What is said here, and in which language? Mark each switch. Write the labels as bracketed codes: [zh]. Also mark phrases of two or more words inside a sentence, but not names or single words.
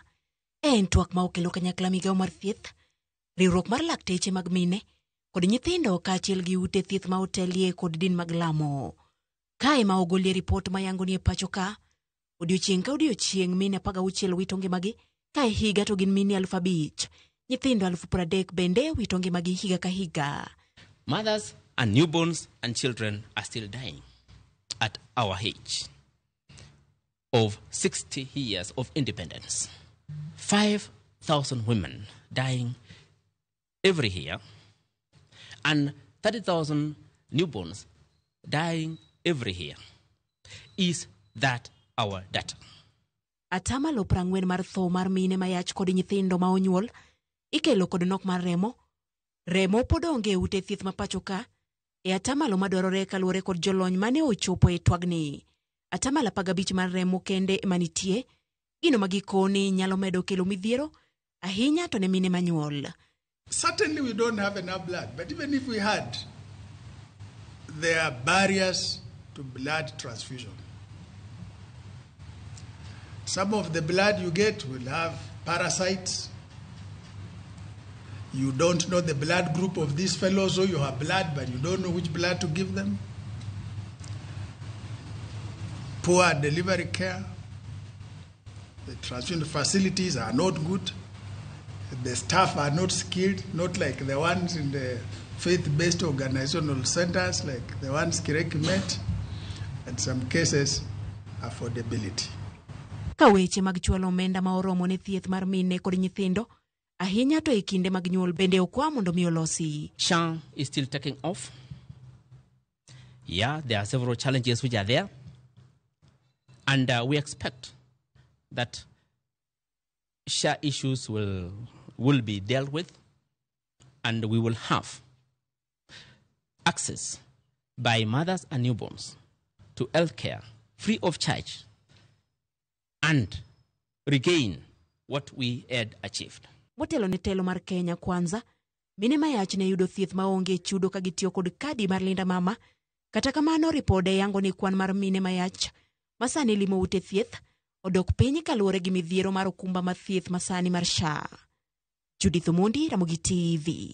[luo] En twak ma okelo kanyakla migawo mar thieth, riwruok mar lakteche mag mine kod nyithindo kaachiel gi ute thieth ma otelie kod din mag lamo. Kae ma ogolie ripot ma yango ni e pacho ka, odiochieng' ka odiochieng' mine 16 wito ngimagi ka e higa to gin mine 5,000. Nyithindo 30,000 bende wito ngimagi higa ka higa. [en] Mothers and newborns and children are still dying at our age of 60 years of independence. 5,000 women dying every year and 30,000 newborns dying every year. Is that our data? [luo] Atamalo 40 mar tho mar mine mayach kod nyithindo ma onyuol ikelo kod nok mar remo. Remo pod onge ute thieth ma pacho ka e atamalo madwarore kaluwore kod jolony mane ochopo e twagni. Atamalo 15 mar remo kende manitie gino magikoni nyalo medo kelo midhiero ahinya to ne mine manyuol. [en] Certainly we don't have enough blood, but even if we had, there are barriers to blood transfusion. Some of the blood you get will have parasites. You don't know the blood group of these fellows, so you have blood, but you don't know which blood to give them. Poor delivery care. The transfusion facilities are not good. The staff are not skilled, not like the ones in the faith-based organizational centers, like the ones Kireki met, and some cases, affordability. [luo] Kaweche mag chwalo omenda ma oromo ne thieth mar mine kod nyithindo ahinya to e kinde mag nyuol bende okwa mondo mi olosi. [en] SHA is still taking off. Yeah, there are several challenges which are there. And we expect that share issues will be dealt with, and we will have access by mothers and newborns to health care free of charge and regain what we had achieved. [luo] Motelo ne telo mar Kenya Kwanza, mine mayach ne yudo thieth maonge chudo ka gitiyo kod kadi mar Linda Mama. Kata kamano ripode yango ni kwan mar mine mayach masani limo ute thieth odok piny kaluwore gi midhiero mar okumba ma thieth masani mar SHA. Judith Omondi, Ramogi TV.